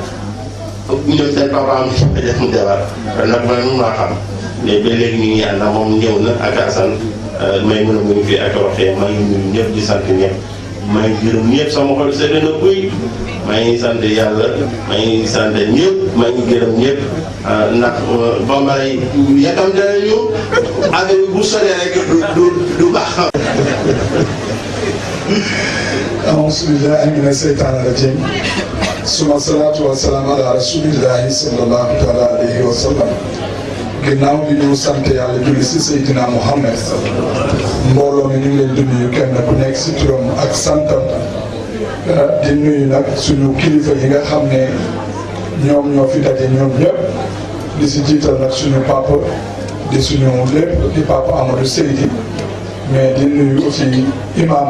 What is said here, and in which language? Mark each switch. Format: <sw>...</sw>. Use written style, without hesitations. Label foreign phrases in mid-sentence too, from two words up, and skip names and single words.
<wo>papa amul jabar ñoom seen papa am ci def mu jabar nag man mun naa xam mais ba léegi ñu ngi ànd moom ñëw na ak Assane may mën a mu ngi fi ak roxee maa ngi nuyu ñëpp di sant ñëpp maa ngi gërëm ñëpp sama xol sedd na buy maa ngi sant yàlla maa ngi sant ñëpp maa ngi gërëm ñëpp ndax bambara yi yatam dana ñu affaire bu soree rek du baax.</wo> <ar>أعوذ بالله من الشيطان الرجيم ثم الصلاة والسلام على رسول الله صلى الله عليه وسلم</ar> <wo>ginnaaw bi ñu sant yàlla julli si Seydina Muhammad mbooloo mi ñu ngi leen di nuyu kenn ku nekk si turam ak santam di nuyu nag suñu kilifa yi nga xam ne ñoom ñoo fi daje ñoom ñëpp di si jiital nag suñu papa di suñu lépp di papa Amadou Seydi mais di nuyu aussi imam</wo>